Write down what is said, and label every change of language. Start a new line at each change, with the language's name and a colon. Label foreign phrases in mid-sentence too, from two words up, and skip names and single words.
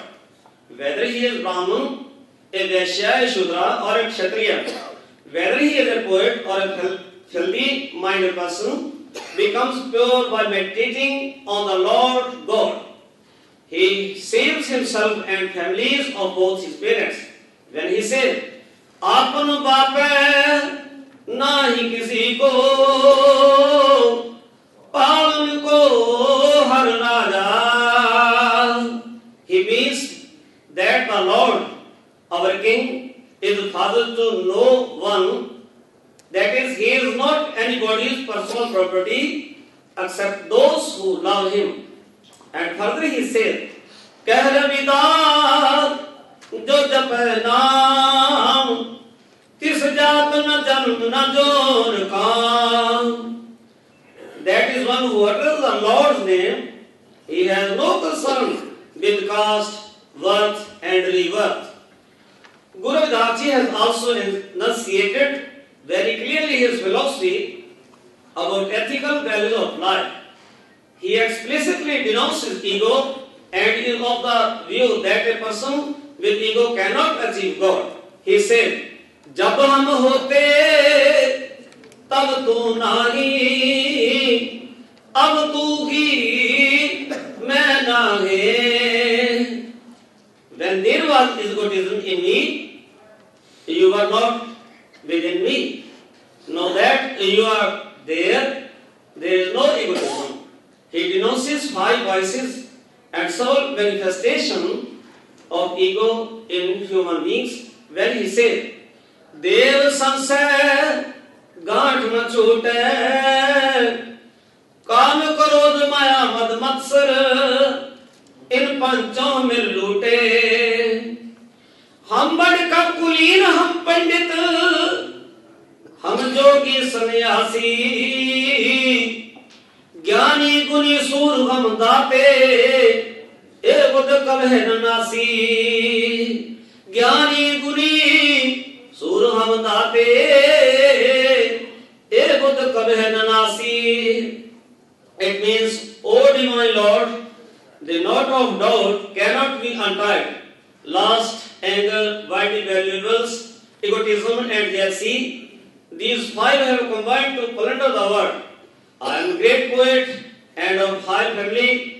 English: Whether he is Brahman, a Vaishya, a Shudra, or a Kshatriya, whether he is a poet or a filthy-minded person, becomes pure by meditating on the Lord God. He saves himself and families of both his parents. When he says,
Hindi: "आपन बापे नाही किसी को, पालन को हर राजा,"
English: he means that the Lord, our King, is father to no one. That is, he is not anybody's personal property except those who love him. And further he says,
Hindi: "कह रविदास जो जपे नाम, तिस जात न जन्म न जोर काम."
English: That is one who utters the Lord's name. He has no concern with caste, worth and rebirth. Guru Ravidas Ji has also enunciated very clearly his philosophy about ethical values of life. He explicitly denounces ego and is of the view that a person with ego cannot achieve God. He said,
Hindi: "जब हम होते तब तू नाही, अब तू ही मैं नाही."
English: When there was egotism in me, you were not within me. Now that you are there is no egotism. He denounces 5 vices and several manifestation of ego in human beings when he says,
Hindi: "देव संसय गांठ न छूटे, काम क्रोध माया मद मत्सर, इन पंचों में लूटे, हम बड़ कब कुलीन हम पंडित, हम जोगी सन्यासी, ज्ञानी गुनी सूर हम दाते, ए बुध कलह नासी." ज्ञानी गुनी सूर हम दाते, ए बुध कलह नासी.
English: It means, O divine Lord, the knot of doubt cannot be untied. Lust, anger, worldly valuables, egotism and jealousy, these 5 have combined to plunder the world. I am a great poet and of high family.